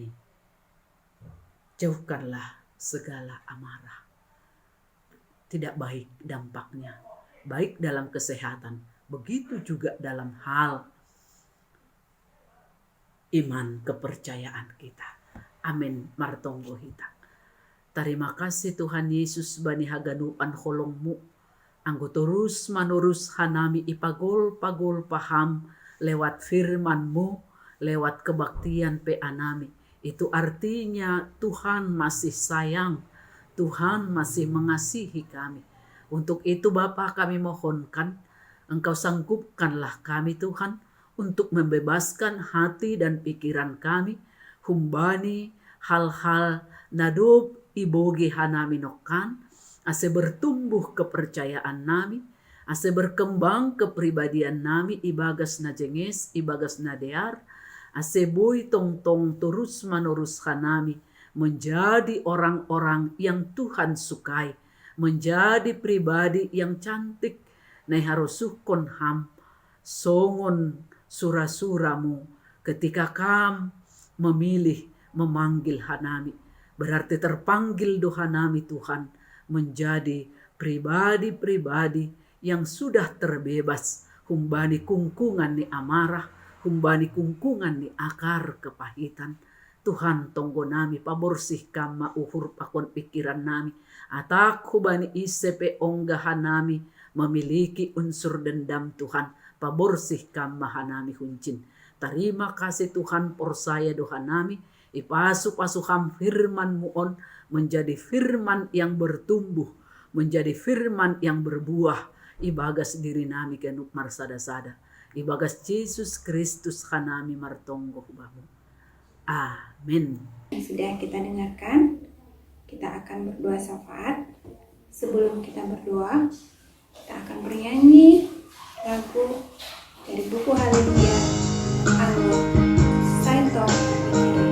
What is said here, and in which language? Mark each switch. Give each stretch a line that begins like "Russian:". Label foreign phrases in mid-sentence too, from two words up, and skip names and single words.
Indonesian: Jauhkanlah segala amarah. Tidak baik dampaknya. Baik dalam kesehatan, begitu juga dalam hal iman kepercayaan kita. Amin.
Batak Simalungun: Martonggo hita.
Indonesian: Terima kasih
Batak Simalungun: Tuhan Yesus bani haganuan holongmu. Anggo terus manurus hanami ipagol paham
Indonesian: lewat firman-Mu, lewat kebaktian
Batak Simalungun: pe anami.
Indonesian: Itu artinya Tuhan masih sayang, Tuhan masih mengasihi kami. Untuk itu Bapa kami mohonkan, Engkau sanggupkanlah kami Tuhan, untuk membebaskan hati dan pikiran kami,
Batak Simalungun: humbani hal-hal nadob ibogi hanami nokan, ase
Indonesian: bertumbuh kepercayaan
Batak Simalungun: nami, ase
Indonesian: berkembang kepribadian
Batak Simalungun: nami ibagas na jenges, ibagas na dear, ase boy tong-tong terus manurus hanami
Indonesian: menjadi orang-orang yang Tuhan sukai, menjadi pribadi yang cantik,
Batak Simalungun: nai harusukon ham, songon sura-suramu ketika kam
Indonesian: memilih memanggil
Batak Simalungun: hanami.
Indonesian: Berarti terpanggil
Batak Simalungun: do hanami
Indonesian: Tuhan menjadi pribadi-pribadi yang sudah terbebas humbani kungkungan ni amarah, humbani kungkungan ni akar kepahitan.
Batak Simalungun: Tuhan tonggo nami paborsih kama uhur pakon pikiran nami. Atak hubani isepe onggahan nami
Indonesian: memiliki unsur dendam
Batak Simalungun: Tuhan. Paborsih kama hanami huncin.
Indonesian: Terima kasih
Batak Simalungun: Tuhan porsaya doha nami. Ipasu-pasuham firman muon
Indonesian: menjadi firman yang bertumbuh. Menjadi firman yang berbuah.
Batak Simalungun: Ibagas diri nami kenuk marsada-sada. Ibagas Yesus Kristus hanami martonggo hubamu. Amin.
Indonesian: Sudah kita dengarkan, kita akan berdoa syafaat. Sebelum kita berdoa, kita akan bernyanyi lagu dari buku Haleluya Anggo Saitong Injili.